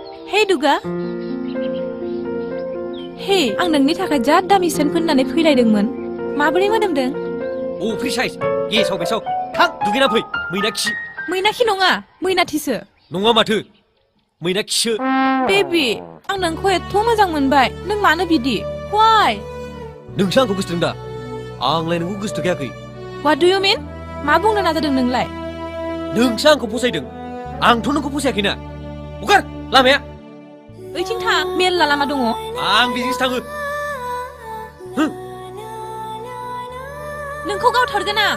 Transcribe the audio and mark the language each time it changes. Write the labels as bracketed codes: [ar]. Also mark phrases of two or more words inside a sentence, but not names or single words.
[en] Hey Duga. [brx] Hey, आं नोंनि थाखाय जा दामि सेन फोननानै फैलायदोंमोन। माबोरै मोदोमदों? [en] Oh, free size. [brx] गेसाव बेसाव। थां, दुगैना फै। मैना खि। मैना खि नङा, मैनाथिसो। नङा माथो। मैना खिसो। बेबी, आं नोंखौ एथ' मोजां मोनबाय। नों मानो बिदि? Why? नोंसो आंखौ गोसोथों दा। आंलाय नोंखौ गोसोथोखायाखै। [en] What do you mean? [brx] मा बुंनो नाजादों नोंलाय? नोंसो आंखौ फसायदों। आंथ' नोंखौ फसायाखैना। हगार लामाया। ओइथिं थां, मेरला लामा दङ। आं बेजोंसो थाङो। नोंखौ गावथारगोन आं।